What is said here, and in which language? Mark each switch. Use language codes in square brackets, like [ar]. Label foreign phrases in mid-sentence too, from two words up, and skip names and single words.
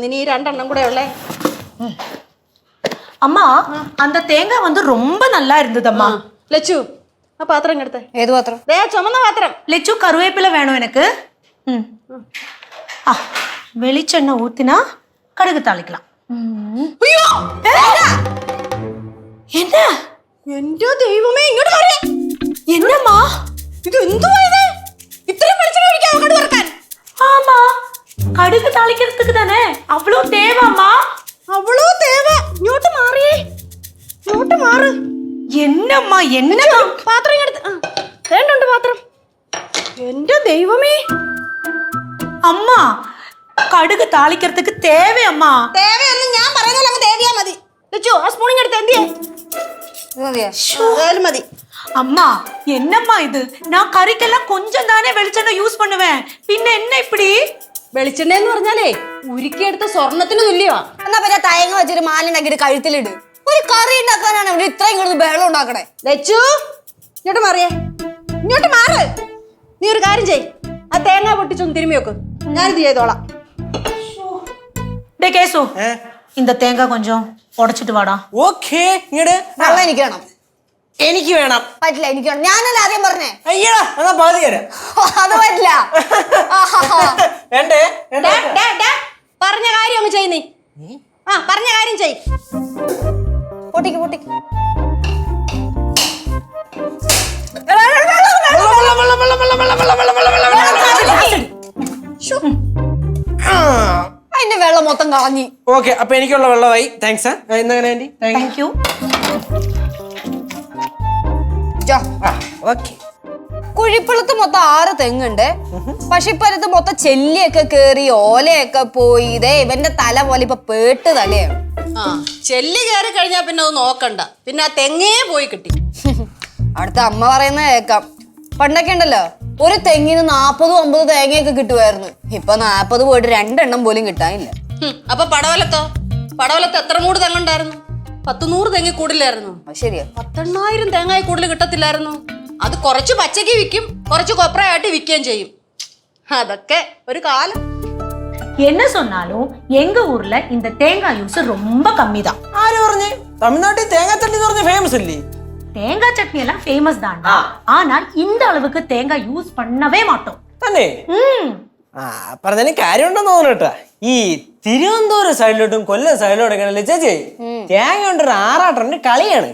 [ml] ഇനി ഈ 2 എണ്ണം കൂടെ ഉള്ളേ. [ta] அம்மா அந்த தேங்காய் வந்து ரொம்ப நல்லா இருந்ததம்மா. [ml] ലച്ചു ആ പാത്രം ഇങ്ങെടുത്തേ. ഏത് പാത്രം? ദേ ചുമന്ന പാത്രം. [ta] லெச்சு கருவேப்பிலை வேணும் எனக்கு. வெளிச்செண்ணெய் ஊத்தினா கடுகு தாளிக்கலாம். [ml] അയ്യോ [ta] என்ன [ml] എന്റെ ദൈവമേ, ഇങ്ങോട്ട് വരേ. [ta] என்னம்மா [ml] ഇത് എന്തുവാ ഇത്? ഇത്രയും വെളിച്ചെണ്ണ ഒഴിക്കാമോ കടുക് വറുക്കാൻ? [ta] ஆமா கடுகு தாளிக்கிறதுக்கு தானே அவ்வளோ தேவைம்மா. [ml] അവളോ തേവ. ഇങ്ങോട്ട് മാറിയേ, ഇങ്ങോട്ട് മാറ്. [ta] என்னம்மா என்ன [ml] പാത്രം ഇങ്ങെടുത്ത്. വേണ്ടുണ്ട് പാത്രം. എന്റെ ദൈവമേ, [ta] அம்மா கடுகு தாளிக்கிறதுக்கு தேவையம்மா. [ml] തേവയൊന്നും ഞാൻ പറയുന്നില്ല, അങ്ങ് തേവിയാ മതി. ലച്ചു ആ സ്പൂൺ ഇങ്ങെടുത്ത്. എന്തിയെ? ഇത് മതിയോ? അതായാലും മതി. [ta] அம்மா என்னம்மா இது? நான் கறிக்கெல்லாம் கொஞ்சம் தானே வெளிச்செண்ணெய் யூஸ் பண்ணுவேன், பின்ன என்ன இப்படி? [ml] വെളിച്ചെണ്ണ എന്ന് പറഞ്ഞാലേ ഉരുക്കിയെടുത്ത സ്വർണത്തിന് തുല്യമാ. എന്നാ പിന്നെ തേങ്ങ വെച്ചൊരു മാലുണ്ടാക്കിയിട്ട് കഴുത്തിലിട്. ഒരു കറി ഉണ്ടാക്കാനാണ് ഇവിടെ ഇത്രയും കൂടുതൽ ബഹളം ഉണ്ടാക്കണേ. ലച്ചു ഇങ്ങോട്ട് മാറിയേ, ഇങ്ങോട്ട് മാറ്. നീ ഒരു കാര്യം ചെയ്, ആ തേങ്ങ പൊട്ടിച്ചൊന്ന് തിരുമ്മി വെക്ക്, ഞാനിത് ചെയ്തോളാം. [ta] டே கேசு இந்த தேங்காய் கொஞ்சம் உடைச்சிட்டு வாடா. [ml] ഓക്കേ ഇങ്ങട് വെള്ളം എനിക്ക് വേണം. എനിക്ക് വേണം. പറ്റില്ല, എനിക്ക് വേണം. ഞാനല്ല ആദ്യം പറഞ്ഞേ. അയ്യടാ എന്നാ പകുതി തരാം. അത് പറ്റില്ല. വേണ്ടേ ഡാ, ഡാ, ഡാ, പറഞ്ഞ കാര്യം അങ്ങ് ചെയ് നീ. ആ പറഞ്ഞ കാര്യം ചെയ്. പൊട്ടിക്ക് പൊട്ടിക്ക്. അതിന്റെ വെള്ളം മൊത്തം കളഞ്ഞി. ഓക്കെ അപ്പൊ എനിക്കുള്ള വെള്ളമായി. താങ്ക്സ്. ഇന്നെങ്ങനെ ആന്റി? [en] Thank you. [ml] ഓക്കെ. കുഴിപ്പുളത്ത് മൊത്തം 6 തെങ്ങുണ്ട്. പക്ഷെ ഇപ്പൊ അടുത്ത് മൊത്തം ചെല്ലിയൊക്കെ കേറി ഓലയൊക്കെ പോയി. ഇതേ ഇവന്റെ തല പോലെ ഇപ്പൊ പേട്ട് തലയാണ്. ആ ചെല്ലി കയറി കഴിഞ്ഞാ പിന്നെ അത് നോക്കണ്ട, പിന്നെ ആ തെങ്ങേ പോയി കിട്ടി. അടുത്ത അമ്മ പറയുന്ന കേക്കാം. പണ്ടൊക്കെ ഉണ്ടല്ലോ ഒരു തെങ്ങിന് 40-50 തേങ്ങയൊക്കെ കിട്ടുമായിരുന്നു. ഇപ്പൊ 40 പോയിട്ട് 2 എണ്ണം പോലും കിട്ടാനില്ല. അപ്പൊ പടവലത്തോ? പടവലത്ത് എത്ര മൂട് തെങ്ങുണ്ടായിരുന്നു? 100-100 തെങ്ങി കൂടില്ലായിരുന്നു. ശരിയാ. 10,000 തേങ്ങായി കൂടുതൽ കിട്ടത്തില്ലായിരുന്നു. അത് കുറച്ച് പച്ചക്ക് വിൽക്കും, കുറച്ച് കൊപ്രയായിട്ട് വിൽക്കുകയും ചെയ്യും. അതൊക്കെ ഒരു കാലം. [ta] என்ன சொன்னாலும் எங்க ஊர்ல இந்த தேங்காய் யூஸ் ரொம்ப கம்மி தான். [ml] ആര് പറഞ്ഞേ? തമിഴ്നാട്ടിൽ തേങ്ങാച്ചട്ടി എന്ന് പറഞ്ഞ ഫേമസ് അല്ലേ? [ta] தேங்காய் சட்னி எல்லாம் ஃபேமஸ் தான்டா. ஆனால் இந்த அளவுக்கு தேங்காய் யூஸ் பண்ணவே மாட்டோம். [ml] തന്നെ പറഞ്ഞതിന് കാര്യമുണ്ടെന്ന് തോന്നുന്നു കേട്ടാ. ഈ തിരുവനന്തപുരം സൈഡിലോട്ടും കൊല്ലം സൈഡിലോട്ടൊക്കെ ആണല്ലേ ചേച്ചി തേങ്ങ കൊണ്ടൊരു ആറാട്ടറിന്റെ കളിയാണ്.